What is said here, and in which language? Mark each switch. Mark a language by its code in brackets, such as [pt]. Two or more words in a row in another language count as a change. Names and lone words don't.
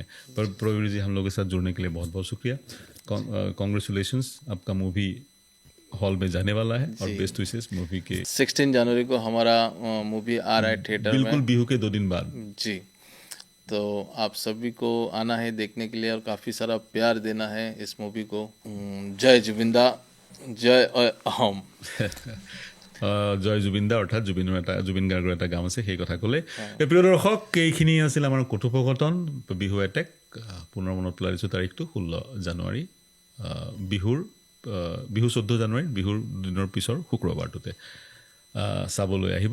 [hi] पर प्रवीर जी, हम लोग के साथ जुड़ने के लिए बहुत बहुत शुक्रिया। कॉन्ग्रेचुलेशंस, आपका मूवी हॉल में जाने वाला है और बेस्ट विशेष मूवी के 16 जनवरी को हमारा मूवी आ रहा है थिएटर में, बिल्कुल बिहू के 2 दिन बाद जी। तो आप सभी को आना है देखने के लिए और काफ़ी सारा प्यार देना है इस मूवी को। जय जुबिंदा, जय अहम। [as] জয় জুবিনদা অৰ্থাৎ জুবিন গাৰ্গৰ এটা গান আছে, সেই কথা ক'লে। প্ৰিয় দৰ্শক, এইখিনি আছিল আমাৰ কথোপকথন বিহু এটেক। পুনৰ মনত পেলাই দিছোঁ তাৰিখটো 16 জানুৱাৰী, বিহু 14 জানুৱাৰী, বিহুৰ দিনৰ পিছৰ শুক্ৰবাৰটোতে চাবলৈ আহিব।